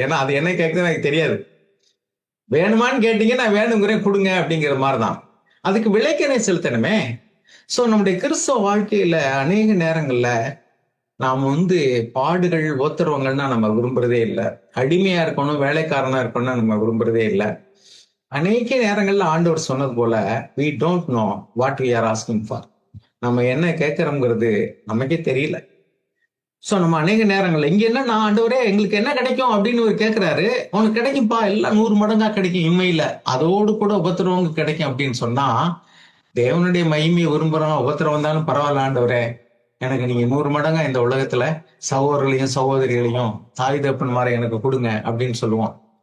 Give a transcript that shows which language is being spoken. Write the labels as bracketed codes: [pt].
[ta] ஏன்னா அது என்ன கேட்குதுன்னு எனக்கு தெரியாது. வேணுமான்னு கேட்டீங்க, நான் வேணுங்கிறேன் கொடுங்க அப்படிங்கிற மாதிரிதான். அதுக்கு விலைக்கணை செலுத்தணுமே. சோ நம்முடைய கிறிஸ்தவ வாழ்க்கையில அநேக நேரங்கள்ல நாம வந்து பாடுகள் ஓத்துறவங்கன்னா நம்ம விரும்புறதே இல்லை. அடிமையா இருக்கணும், வேலைக்காரனா இருக்கணும்னு நம்ம விரும்புறதே இல்லை. அநேக நேரங்கள்ல ஆண்டவர் சொன்னது போல [en] we don't know what we are asking for. [ta] நம்ம என்ன கேட்கிறோம்ங்கிறது நமக்கே தெரியல. சோ நம்ம அநேக நேரங்கள்ல இங்க என்ன, நான் ஆண்டவரே எங்களுக்கு என்ன கிடைக்கும் அப்படின்னு ஒரு கேட்கிறாரு. உனக்கு கிடைக்கும்பா, எல்லாம் 100 மடங்கா கிடைக்கும் இம்மையில, அதோடு கூட உபத்திரவங்க கிடைக்கும் அப்படின்னு சொன்னா, தேவனுடைய மகிமையை விரும்புறோம், உபத்திரம் வந்தாலும் பரவாயில்ல ஆண்டவரே, எனக்கு நீங்க 100 மடங்கா இந்த உலகத்துல சகோதரர்களையும் சகோதரிகளையும் தாய் தப்புன்னு மாதிரி எனக்கு கொடுங்க அப்படின்னு சொல்லுவோம்.